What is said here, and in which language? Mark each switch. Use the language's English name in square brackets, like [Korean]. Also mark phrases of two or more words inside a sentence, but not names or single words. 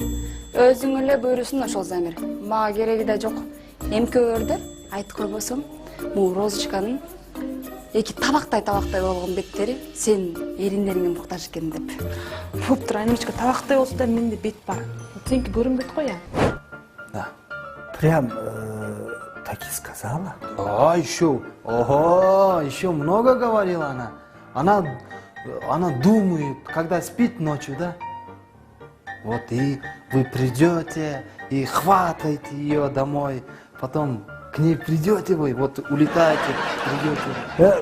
[Kyrgyz] Өзүң эле буйрусуң ошол, Замир. Мага кереги да жок. Эмкөөрдө айтып койбосом, бул Розочканын эки табактай болгон беттери сен эриндериңе муктаж экен деп. Боптур, Айнурчка, табактай болсо да менде бет бар. Сеники көрүнбөйт го, [Russian] я? Да. Прям так и сказала? Еще много говорила она. Она она думает, когда спит ночью, да? Вот и вы придете и хватаете ее домой, потом к ней придете вы, вот улетаете, придете.